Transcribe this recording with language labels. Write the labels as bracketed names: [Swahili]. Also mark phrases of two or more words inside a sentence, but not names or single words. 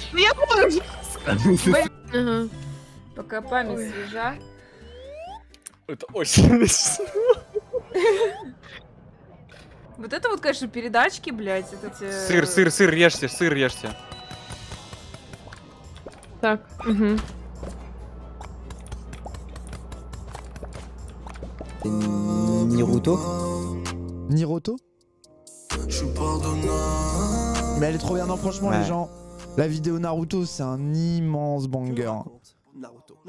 [Russian] Ну я помню! Пока память свежа. Это очень смешно. Вот это вот, конечно, передачки, блядь. Сыр, ешьте. Так, Niroto. [French] Mais elle est trop bien, non franchement les gens, la vidéo Naruto c'est un immense banger.